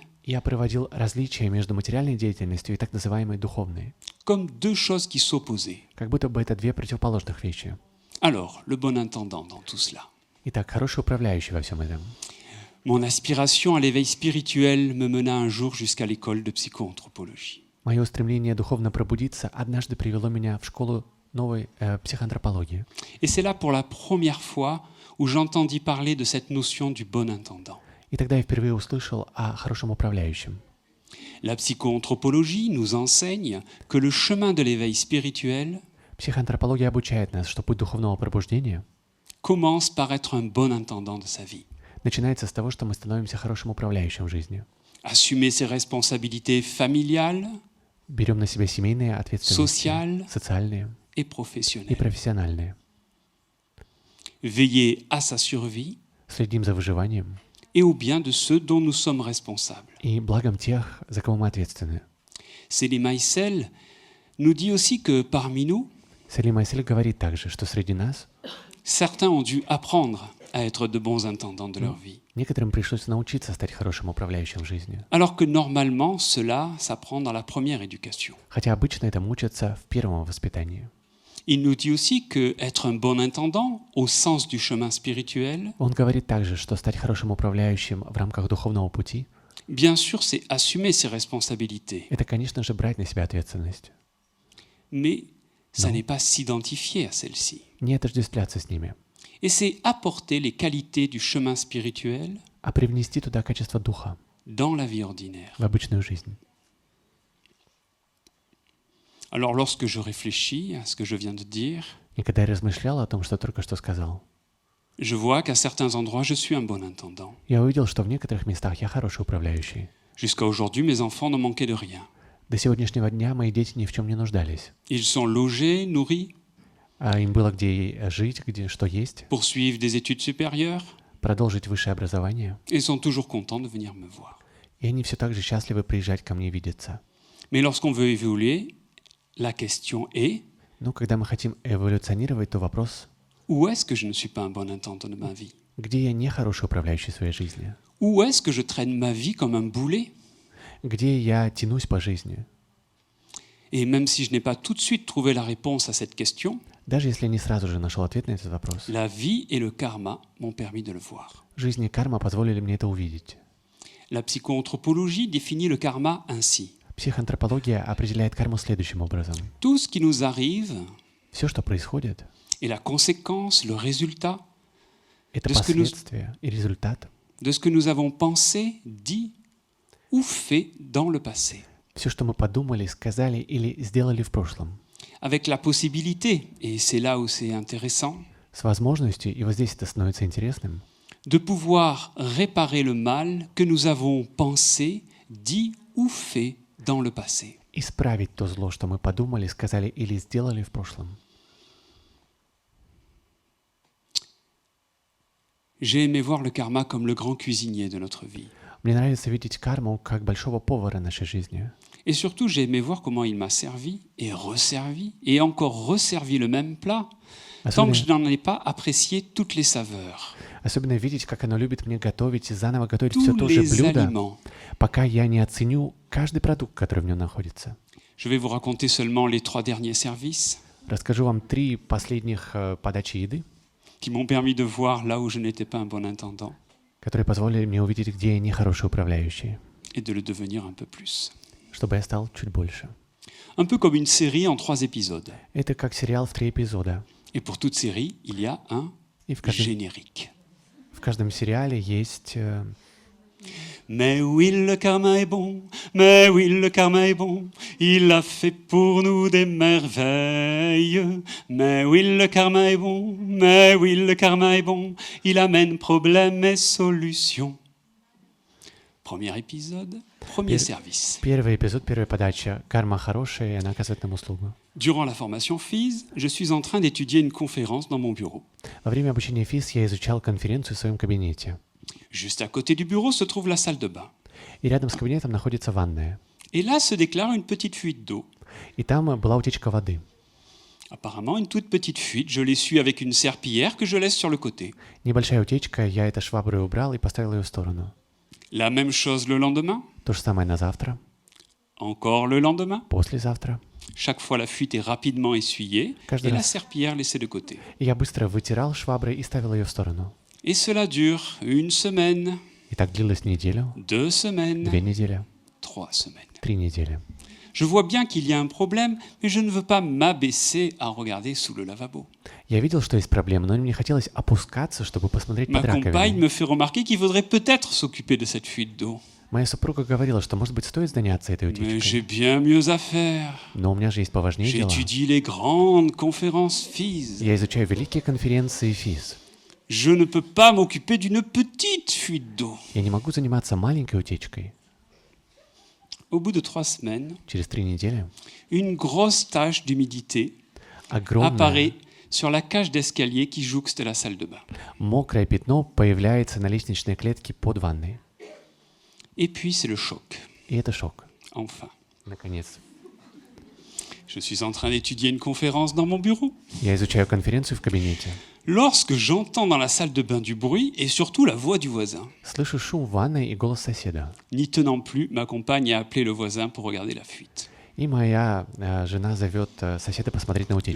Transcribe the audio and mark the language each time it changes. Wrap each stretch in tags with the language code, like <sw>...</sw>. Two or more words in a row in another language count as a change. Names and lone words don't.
<ru>Я проводил различия между материальной деятельностью и так называемой духовной,</ru> <fr>comme deux choses qui s'opposaient.</fr> <ru>как будто бы это две противоположных вещи.</ru> <fr>Alors, le bon intendant dans tout cela.</fr> <ru>Итак, хороший управляющий во всем этом.</ru> <fr>Mon aspiration à l'éveil spirituel me mena un jour jusqu'à l'école de psychoanthropologie.</fr> <ru>Мое устремление духовно пробудиться однажды привело меня в школу новой психоантропологии.</ru> <fr>Et c'est là pour la première fois où j'entendis parler de cette notion du bon intendant.</fr> <ru>И тогда я впервые услышал о хорошем управляющем.</ru> <fr>La psychoanthropologie nous enseigne que le chemin de l'éveil spirituel</fr> <ru>Психоантропология обучает нас, что путь духовного пробуждения</ru> <fr>commence par être un bon intendant de sa vie.</fr> <ru>начинается с того, что мы становимся хорошим управляющим в жизни.</ru> <fr>Assumer ses responsabilités familiales</fr> <ru>Берем на себя семейные ответственности, Социаль. социальные</ru> <fr>et</fr> <ru>и</ru> <fr>professionnelles.</fr> <ru>профессиональные.</ru> <fr>Veiller à sa survie</fr> <ru>Следим за выживанием</ru> <fr>et au bien de ceux dont nous sommes responsables.</fr> <ru>и благом тех, за кого мы ответственны.</ru> <fr>Céline Maïsel nous dit aussi que parmi nous,</fr> <ru>Селим Айсель говорит также, что среди нас</ru> <fr>certains ont dû apprendre à être de bons intendants de leur vie.</fr> <ru>некоторым пришлось научиться стать хорошим управляющим в жизни.</ru> <fr>Alors que normalement, cela s'apprend dans la première éducation.</fr> <ru>Хотя обычно этому учатся в первом воспитании.</ru> <fr>Il nous dit aussi que être un bon intendant, au sens du chemin spirituel,</fr> <ru>Он говорит также, что стать хорошим управляющим в рамках духовного пути</ru> <fr>bien sûr, c'est assumer ses responsabilités, —</fr> <ru>это, конечно же, брать на себя ответственность,</ru> <fr>mais ça n'est pas s'identifier à celle-ci.</fr> <ru>не отождествляться с ними,</ru> <fr>Et c'est apporter les qualités du chemin spirituel</fr> <ru>а привнести туда качество духа</ru> <fr>dans la vie ordinaire.</fr> <ru>в обычную жизнь.</ru> <fr>Alors lorsque je réfléchis à ce que je viens de dire,</fr> <ru>И когда я размышлял о том, что только что сказал,</ru> <fr>je vois qu'à certains endroits, je suis un bon intendant.</fr> <ru>я увидел, что в некоторых местах я хороший управляющий.</ru> <fr>Jusqu'à aujourd'hui, mes enfants ne manquaient de rien.</fr> <ru>До сегодняшнего дня мои дети ни в чем не нуждались.</ru> <fr>Ils sont logés, nourris,</fr> <ru>Им было где жить, где что есть,</ru> <fr>poursuivent des études supérieures</fr> <ru>продолжить высшее образование.</ru> <fr>et sont toujours contents de venir me voir.</fr> <ru>И они все так же счастливы приезжать ко мне видеться.</ru> <fr>Mais lorsqu'on veut évoluer, la question est,</fr> <ru>Но когда мы хотим эволюционировать, то вопрос,</ru> <fr>où est-ce que je ne suis pas un bon intendant de ma vie?</fr> <ru>где я не хороший управляющий своей жизни?</ru> <fr>Où est-ce que je traîne ma vie comme un boulet?</fr> <ru>Где я тянусь по жизни?</ru> <fr>Et même si je n'ai pas tout de suite trouvé la réponse à cette question,</fr> <ru>Даже если я не сразу же нашел ответ на этот вопрос,</ru> <fr>la vie et le karma m'ont permis de le voir.</fr> <ru>жизнь и карма позволили мне это увидеть.</ru> <fr>La psychoanthropologie définit le karma ainsi.</fr> <ru>Психоантропология определяет карму следующим образом.</ru> <fr>Tout ce qui nous arrive</fr> <ru>Все, что происходит,</ru> <fr>est la conséquence, le résultat</fr> <ru>это</ru> <fr>de ce que nous-</fr> <ru>последствия и результат.</ru> <fr>de ce que nous avons pensé, dit ou fait dans le passé.</fr> <ru>Все, что мы подумали, сказали или сделали в прошлом.</ru> <fr>Avec la possibilité, et c'est là où c'est intéressant,</fr> <ru>С возможностью, и вот здесь это становится интересным,</ru> <fr>de pouvoir réparer le mal que nous avons pensé, dit ou fait dans le passé.</fr> <ru>исправить то зло, что мы подумали, сказали или сделали в прошлом.</ru> <fr>J'ai aimé voir le karma comme le grand cuisinier de notre vie.</fr> <ru>Мне нравится видеть карму как большого повара нашей жизни.</ru> <fr>Et surtout, j'ai aimé voir comment il m'a servi et encore resservi le même plat, tant que je n'en ai pas apprécié toutes les saveurs,</fr> <ru>Особенно видеть, как оно любит мне готовить и заново готовить все</ru> <fr>tous</fr> <ru>то же</ru> <fr>les</fr> <ru>блюдо,</ru> <fr>aliments.</fr> <ru>пока я не оценю каждый продукт, который в нем находится.</ru> <fr>Je vais vous raconter seulement les 3 derniers services</fr> <ru>Расскажу вам 3 последних подачи еды,</ru> <fr>qui m'ont permis de voir là où je n'étais pas un bon intendant</fr> <ru>которые позволили мне увидеть, где я не хороший управляющий,</ru> <fr>et de le devenir un peu plus.</fr> <ru>чтобы я стал чуть больше.</ru> <fr>Un peu comme une série en 3 épisodes.</fr> <ru>Это как сериал в 3 эпизода.</ru> <fr>Et pour toute série, il y a un</fr> <ru>И в каждом сериале есть</ru> <fr>Mais oui, le karma est bon, mais oui, le karma est bon, il a fait pour nous des merveilles. Mais oui, le karma est bon, mais oui, le karma est bon, il amène problèmes et solutions. Premier épisode, premier service.</fr> <ru>первый эпизод, первая подача. Карма хорошая, и она оказывает нам услугу.</ru> <fr>Durant la formation FIS, je suis en train d'étudier une conférence dans mon bureau.</fr> <ru>Во время обучения ФИС я изучал конференцию в своем кабинете.</ru> <fr>Juste à côté du bureau se trouve la salle de bain.</fr> <ru>И рядом с кабинетом находится ванная.</ru> <fr>Et là se déclare une petite fuite d'eau.</fr> <ru>И там была утечка воды.</ru> <fr>Apparemment, une toute petite fuite. Je l'essuie avec une serpillière que je laisse sur le côté.</fr> <ru>Небольшая утечка, я это шваброй убрал и поставил ее в сторону.</ru> <fr>La même chose le lendemain,</fr> <ru>То же самое на завтра,</ru> <fr>encore le lendemain.</fr> <ru>послезавтра.</ru> <fr>Chaque fois, la fuite est rapidement essuyée</fr> <ru>Каждый</ru> <fr>et la</fr> <ru>раз.</ru> <fr>serpillière laissée de côté.</fr> <ru>И я быстро вытирал шваброй и ставил ее в сторону.</ru> <fr>Et cela dure une semaine,</fr> <ru>И так длилось неделю,</ru> <fr>2 semaines,</fr> <ru>2 недели,</ru> <fr>3 semaines.</fr> <ru>3 недели.</ru> <fr>Je vois bien qu'il y a un problème, mais je ne veux pas m'abaisser à regarder sous le lavabo.</fr> <ru>Я видел, что есть проблема, но мне хотелось опускаться, чтобы посмотреть</ru> <fr>Ma</fr> <ru>под</ru> <fr>compagne</fr> <ru>раковиной.</ru> <fr>me fait remarquer qu'il faudrait peut-être s'occuper de cette fuite d'eau.</fr> <ru>Моя супруга говорила, что, может быть, стоит заняться этой</ru> <fr>Mais j'ai</fr> <ru>утечкой.</ru> <fr>bien mieux à faire.</fr> <ru>Но у меня же есть поважнее дела.</ru> <fr>J'étudie les grandes conférences FIS.</fr> <ru>Я изучаю великие конференции ФИЗ.</ru> <fr>Je ne peux pas m'occuper d'une petite fuite d'eau.</fr> <ru>Я не могу заниматься маленькой утечкой.</ru> <fr>Au bout de 3 semaines,</fr> <ru>Через 3 недели</ru> <fr>une grosse tache d'humidité</fr> <ru>огромное</ru> <fr>apparaît sur la cage d'escalier qui jouxte la salle de bain.</fr> <ru>мокрое пятно появляется на лестничной клетке под ванной.</ru> <fr>Et puis c'est le choc.</fr> <ru>И это шок.</ru> <fr>Enfin,</fr> <ru>Наконец.</ru> <fr>je suis en train d'étudier une conférence dans mon bureau.</fr> <ru>Я изучаю конференцию в кабинете.</ru> <fr>Lorsque j'entends dans la salle de bain du bruit et surtout la voix du voisin.</fr> <ru>Слышу шум в ванной и голос соседа.</ru> <fr>N'y tenant plus, ma compagne a appelé le voisin pour regarder la fuite.</fr> <ru>И моя жена зовет соседа посмотреть на утечку.</ru>